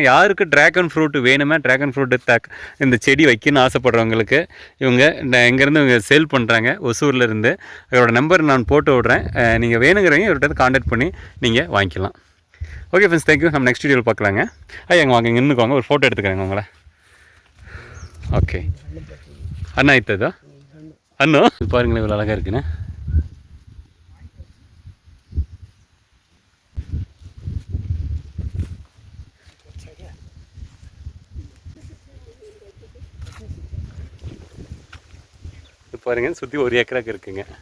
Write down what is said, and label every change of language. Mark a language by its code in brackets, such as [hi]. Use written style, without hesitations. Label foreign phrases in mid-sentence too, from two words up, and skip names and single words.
[ta] யாருக்கு [en] dragon fruit [ta] வேணுமே, [en] dragon fruit [ta] இந்த செடி வைக்கணும்னு ஆசைப்படுறவங்களுக்கு இவங்க இங்கேருந்து இவங்க சேல் பண்ணுறாங்க, ஒசூர்லேருந்து. அவரோட நம்பர் நான் போட்டு விட்றேன், நீங்கள் வேணுங்கிறவங்க இவர்கிட்ட கான்டாக்ட் பண்ணி நீங்கள் வாங்கிக்கலாம். [en] OK friends, thank you. [ta] நம்ம நெக்ஸ்ட் வீடியோவில் பார்க்கலாங்க. ஐயா எங்கே வாங்க, இங்கே நின்றுக்குவாங்க, ஒரு ஃபோட்டோ எடுத்துக்கிறேங்க உங்களை. ஓகே. [kn] ಅನ್ನ ಆಯ್ತದ ಅನ್ನು [ta] பாருங்களேன், இவ்வளோ அழகாக இருக்குண்ணே. இது பாருங்க, சுற்றி 1 ஏக்கராக்கு இருக்குங்க.